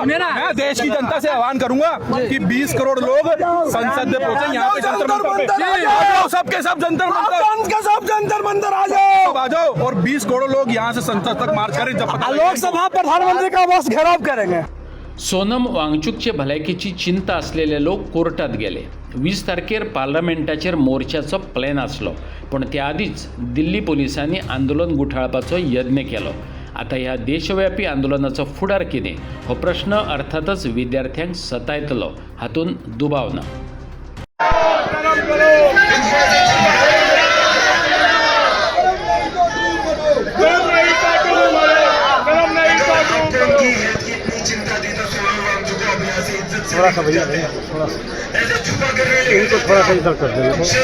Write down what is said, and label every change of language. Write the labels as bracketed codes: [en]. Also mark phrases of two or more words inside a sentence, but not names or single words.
[hi] मैं देश की जनता से आह्वान करूंगा कि 20 करोड़ लोग संसद में पहुंचे, यहाँ पे जंतर मंतर, सबके सब जंतर मंतर आ जाओ और 20 करोड़ लोग यहाँ से संसद तक मार्च करें. जब लोकसभा प्रधानमंत्री का आवास घेराव करेंगे. [kok] सोनम वांगचुकचे भलायकेची चिंता असलेले लोक कोर्टात गेले. 20 तारखेर पार्लमेंटाचेर मोर्चाचो प्लॅन आसलो, पण त्या आधीच दिल्ली पोलिसांनी आंदोलन गुठाळपाचो यत्न केलो. आता ह्या देशव्यापी आंदोलनाचो फुडार कितें हो प्रश्न अर्थातच विद्यार्थ्यांक सतायतलो, हातून दुबाव ना. [hi] थोड़ा सा भैया थोड़ा सा इनको थोड़ा सा इधर कर देंगे.